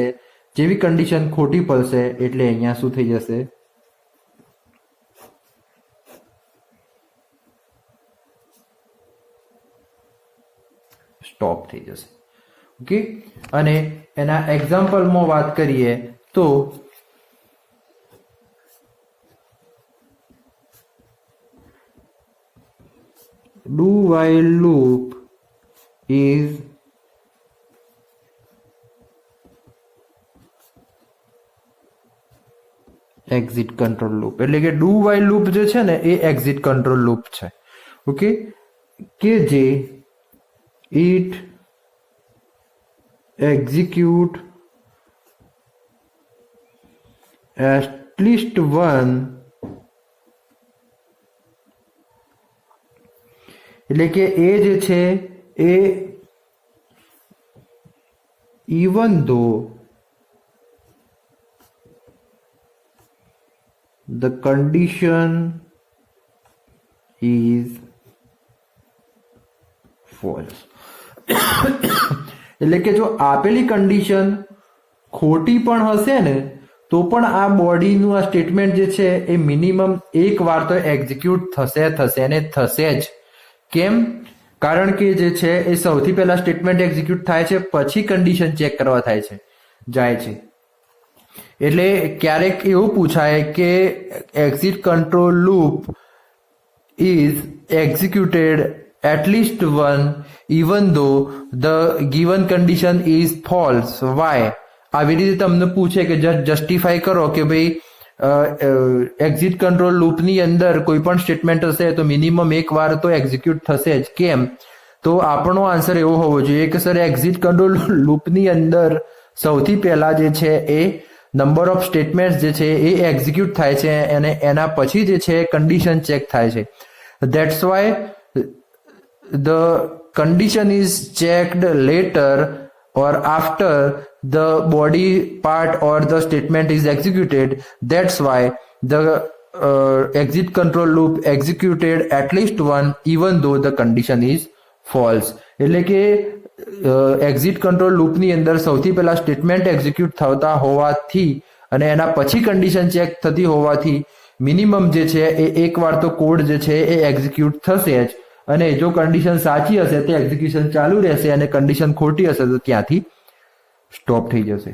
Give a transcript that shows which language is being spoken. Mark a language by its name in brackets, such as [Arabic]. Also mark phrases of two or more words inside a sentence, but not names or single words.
[Gujarati] જેવી કન્ડિશન ખોટી પડશે એટલે અહીંયા શું થઈ જશે, સ્ટોપ થઈ જશે. [English] ઓકે, [Gujarati] અને એના એક્ઝામ્પલમાં વાત કરીએ તો [English] do while loop is exit control loop. [Gujarati] એટલે કે [English] do while loop [Gujarati] જે છે ને એ [English] exit control loop [Gujarati] છે. [English] ઓકે, [Gujarati] કે જે [English] it execute at least one, [Gujarati] એટલે કે એ જે છે એ [English] even though the condition is false. [Gujarati] એટલે કે જો આપેલી કન્ડિશન ખોટી પણ હશે ને તો પણ આ બોડીનું આ સ્ટેટમેન્ટ જે છે એ મિનિમમ એક વાર તો એક્ઝિક્યુટ થશે અને થશે જ. કેમ? કારણ કે જે છે એ સૌથી પહેલા સ્ટેટમેન્ટ એક્ઝિક્યુટ થાય છે પછી કન્ડિશન ચેક કરવા જાય છે. એટલે ક્યારેક એવું પૂછાય કે [English] exit control loop is executed at least one even though the given condition is false. Why? [Gujarati] આવી રીતે તમને પૂછે કે જસ્ટિફાઈ કરો કે ભાઈ એક્ઝિટ કંટ્રોલ લૂપની અંદર કોઈ પણ સ્ટેટમેન્ટ હશે તો મિનિમમ એક વાર તો એક્ઝિક્યુટ થશે જ. કેમ? તો આપણો આન્સર એવો હોવો જોઈએ કે સર એક્ઝિટ કંટ્રોલ લૂપની અંદર સૌથી પહેલા જે છે એ [English] number of statement [Gujarati] જે છે એ એક્ઝિક્યુટ થાય છે અને એના પછી જે છે કન્ડિશન ચેક થાય છે. [English] that's why the condition is checked later or after the body part or the statement is executed. That's why the exit control loop executed at least one even though the condition is false. [Gujarati] એટલે કે એક્ઝિટ કંટ્રોલ લૂપની અંદર સૌથી પહેલા સ્ટેટમેન્ટ એક્ઝિક્યુટ થતા હોવાથી અને એના પછી કન્ડિશન ચેક થતી હોવાથી મિનિમમ જે છે એ એકવાર તો કોડ જે છે એ એક્ઝિક્યુટ થશે જ, અને જો કન્ડિશન સાચી હશે તો એક્ઝિક્યુશન ચાલુ રહેશે અને કન્ડિશન ખોટી હશે તો ત્યાંથી સ્ટોપ થઈ જશે.